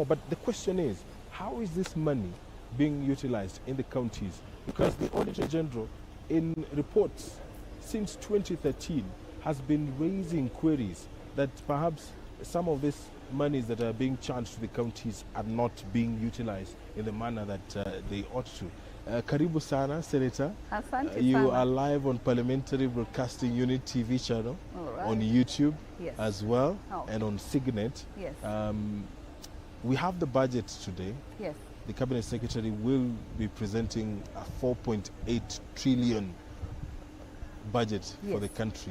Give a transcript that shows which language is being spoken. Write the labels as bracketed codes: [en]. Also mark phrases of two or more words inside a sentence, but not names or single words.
[en] But the question is, how is this money being utilized in the counties? Because the Auditor General, in reports since 2013, has been raising queries that perhaps some of these monies that are being charged to the counties are not being utilized in the manner that they ought to. [sw] Karibu sana, Senator. [en] You are live on Parliamentary Broadcasting Unit TV channel, on YouTube as well, and on Signet. Yes. We have the budget today. Yes. The Cabinet Secretary will be presenting a 4.8 trillion budget for the country.